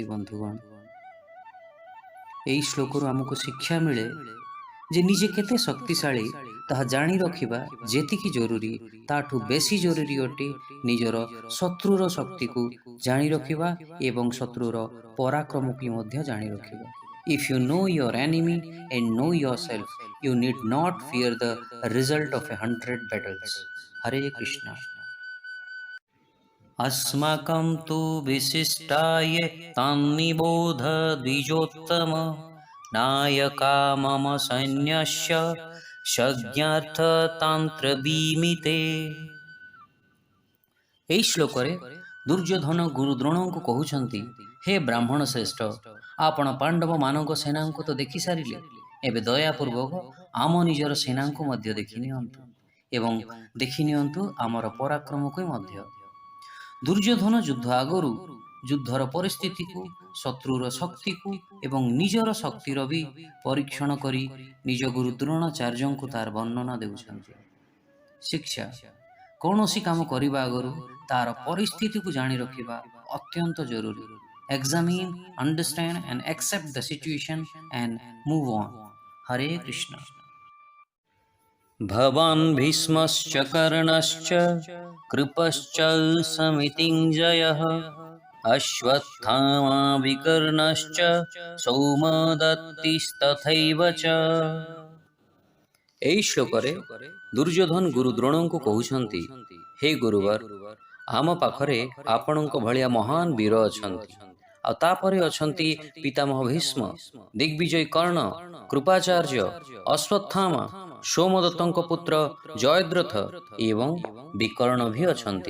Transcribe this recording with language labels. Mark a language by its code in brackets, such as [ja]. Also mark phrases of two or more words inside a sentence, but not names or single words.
[or] ବନ୍ଧୁଗଣ, ଏହି ଶ୍ଲୋକରୁ ଆମକୁ ଶିକ୍ଷା ମିଳେ ଯେ ନିଜେ କେତେ ଶକ୍ତିଶାଳୀ ତାହା ଜାଣି ରଖିବା ଯେତିକି ଜରୁରୀ, ତାଠୁ ବେଶୀ ଜରୁରୀ ଅଟେ ନିଜର ଶତ୍ରୁର ଶକ୍ତିକୁ ଜାଣି ରଖିବା ଏବଂ ଶତ୍ରୁର ପରାକ୍ରମକୁ ମଧ୍ୟ ଜାଣି ରଖିବା। [en] If you know your enemy and know yourself, you need not fear the result of 100 battles. [sa] Hare Krishna. अस्माकं तु विशिष्टाय तान्निबोध द्विजोत्तम नायका मम सैन्यस्य ସଜ୍ଞାର୍ଥତାନ୍ତ୍ରବିମିତେ। [or] ଏହି ଶ୍ଲୋକରେ ଦୁର୍ଯ୍ୟୋଧନ ଗୁରୁ ଦ୍ରୋଣଙ୍କୁ କହୁଛନ୍ତି, ହେ ବ୍ରାହ୍ମଣ ଶ୍ରେଷ୍ଠ, ଆପଣ ପାଣ୍ଡବମାନଙ୍କ ସେନାଙ୍କୁ ତ ଦେଖିସାରିଲେ, ଏବେ ଦୟାପୂର୍ବକ ଆମ ନିଜର ସେନାଙ୍କୁ ମଧ୍ୟ ଦେଖିନିଅନ୍ତୁ ଏବଂ ଦେଖିନିଅନ୍ତୁ ଆମର ପରାକ୍ରମକୁ ମଧ୍ୟ। ଦୁର୍ଯ୍ୟୋଧନ ଯୁଦ୍ଧ ଆଗରୁ ଯୁଦ୍ଧର ପରିସ୍ଥିତିକୁ, ଶତ୍ରୁର ଶକ୍ତିକୁ ଏବଂ ନିଜର ଶକ୍ତିର ବି ପରୀକ୍ଷଣ କରି ନିଜ ଗୁରୁ ଦ୍ରୋଣାଚାର୍ଯ୍ୟଙ୍କୁ ତାର ବର୍ଣ୍ଣନା ଦେଉଛନ୍ତି। ଶିକ୍ଷା: କୌଣସି କାମ କରିବା ଆଗରୁ ତାର ପରିସ୍ଥିତିକୁ ଜାଣି ରଖିବା ଅତ୍ୟନ୍ତ ଜରୁରୀ। [en] Examine, understand and accept the situation and move on. Hare Krishna. [sa] भवान् भीष्मश्च कर्णश्च कृपश्च समितिञ्जयः अश्वत्थामा विकर्णश्च सौमदत्तिस्तथैव च। [or] ଏହି ଶ୍ଲୋକରେ ଦୁର୍ଯ୍ୟୋଧନ ଗୁରୁ ଦ୍ରୋଣଙ୍କୁ କହୁଛନ୍ତି, ହେ ଗୁରୁବର, ଆମ ପାଖରେ ଆପଣଙ୍କ ଭଳିଆ ମହାନ ବୀର ଅଛନ୍ତି, ଆଉ ତାପରେ ଅଛନ୍ତି ପିତାମହ ଭୀଷ୍ମ, ଦିଗ୍ବିଜୟ କର୍ଣ୍ଣ, କୃପାଚାର୍ଯ୍ୟ, ଅଶ୍ୱତ୍ଥାମା, ସୋମଦତ୍ତଙ୍କ ପୁତ୍ର ଜୟଦ୍ରଥ ଏବଂ ବିକର୍ଣ୍ଣ ବି ଅଛନ୍ତି।